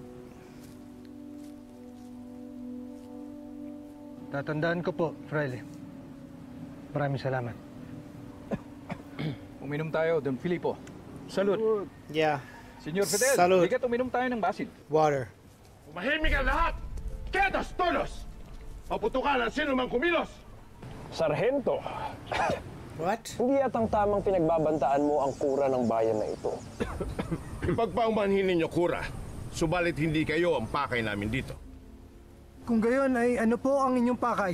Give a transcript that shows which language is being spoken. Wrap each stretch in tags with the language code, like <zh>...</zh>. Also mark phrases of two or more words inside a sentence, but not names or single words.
<tl>Tatandaan ko po, Fraile. Maraming salamat. Uminom tayo, Don Filipo. Salud. Yeah. Senyor Fidel, Salud. halika't uminom tayo ng basil. Water. Umahimik ang lahat!</tl> <es>Quedas todos!</es> <tl>Paputukan ang sino mang kumilos! Sarhento! What? Hindi yatang tamang pinagbabantaan mo ang kura ng bayan na ito. Ipagpaumanhin ninyo, Kura. Subalit hindi kayo ang pakay namin dito. Kung gayon ay ano po ang inyong pakay?</tl>